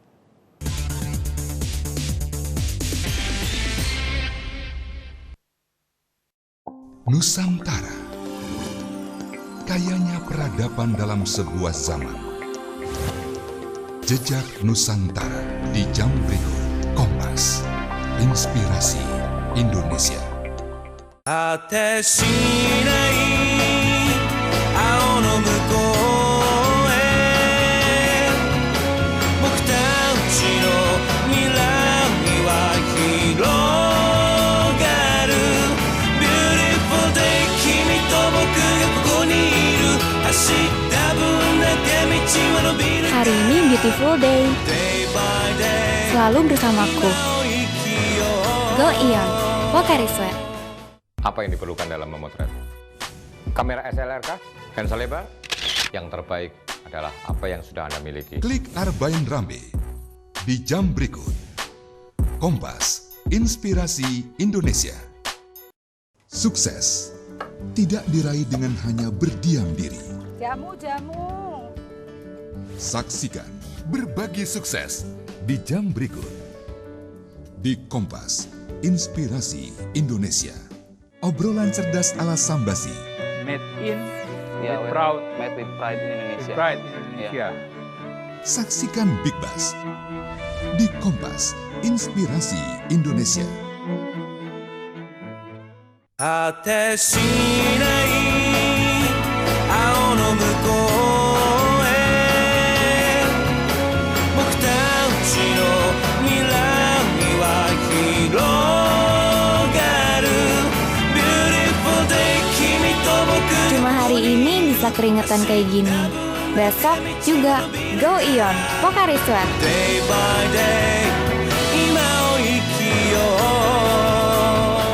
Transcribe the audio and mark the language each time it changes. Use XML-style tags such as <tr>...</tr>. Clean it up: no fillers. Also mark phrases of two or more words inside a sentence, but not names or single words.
<id>Nusantara, kayanya peradaban dalam sebuah zaman. Jejak Nusantara di jam berikut. Kompas, inspirasi Indonesia.</id> <ja>果てしない青の向こうへ僕たちの未来は広がる</ja> <en>Beautiful day</en> <ja>君と僕がここにいる明日分だけ道は伸びる</ja> <id>Hari ini</id> <en>beautiful day.</en> <id>Selalu bersamaku. Go Ion, Pocari Sweat. Apa yang diperlukan dalam memotret? Kamera SLR kah? Lensa lebar? Yang terbaik adalah apa yang sudah Anda miliki. Klik Arbain Rambe di jam berikut. Kompas, inspirasi Indonesia. Sukses tidak diraih dengan hanya berdiam diri. Jamu. Saksikan berbagi sukses di jam berikut. Di Kompas, inspirasi Indonesia. Obrolan cerdas ala Sambasi.</id> <en>Made in, with pride in Indonesia. With pride in Indonesia.</en> <id>Saksikan Big Bass di Kompas, inspirasi Indonesia.</id> <ja>果てしない青の向こうへ僕たちの未来は広がる</ja> <en>Beautiful day</en> <ja>君と僕</ja> <id>Cuma hari ini bisa keringetan kayak gini. Besok juga Go Ion, Pocari Sweat.</id> <en>Day by day</en> <ja>今を生きよう</ja>